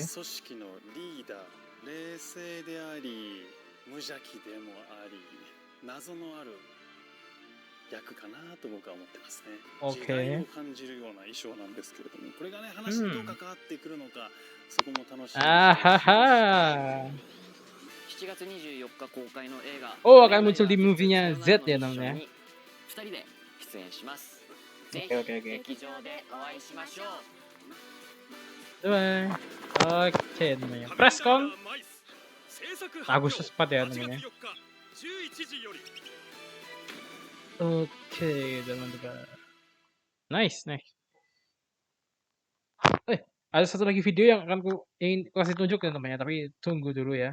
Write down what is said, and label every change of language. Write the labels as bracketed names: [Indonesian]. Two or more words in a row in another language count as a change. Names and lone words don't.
[Japanese] 織のリーダー、冷静であり無邪気でもあり謎のある役かなと僕は思ってますね。 OK 時代を感じるような衣装なんですけれども、これがね話にどう関わってくるのか、そこも楽しみにして Ah, ほしいです。 haha. 7月24日公開の映画 [Indonesian] Oh, akan muncul di movie-nya Z ya namanya. [Japanese] 2 人で出演します。ぜひ [Indonesian] Oke, oke, oke. [Japanese] 劇場でお会いしましょう。 [Indonesian] Bye. Oke namanya. Presscon Agustus 4 ya namanya. Oke teman-teman. [English] Nice, nice. [Indonesian] Ada satu lagi video yang akan ingin kasih tunjuk ya teman-teman ya, tapi tunggu dulu ya.